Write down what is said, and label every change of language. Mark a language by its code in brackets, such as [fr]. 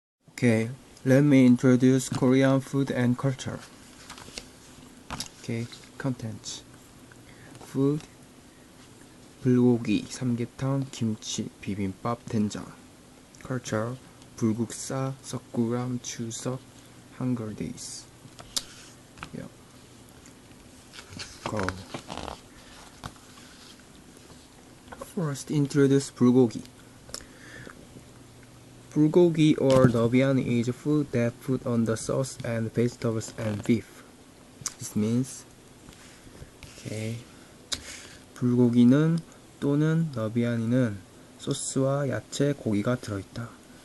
[en] Okay, let me introduce Korean food and culture. Okay, contents. Food, 불고기, 삼계탕, 김치, 비빔밥, 된장. Culture, 불국사, 석굴암, 추석, Hunger Days. Yeah. Go. First, introduce 불고기. 불고기 or 너비안 is food that put on the sauce and vegetables and beef. [ko] This means, okay, 불고기는 또는 너비안이는 소스와 야채, 고기가 들어있다.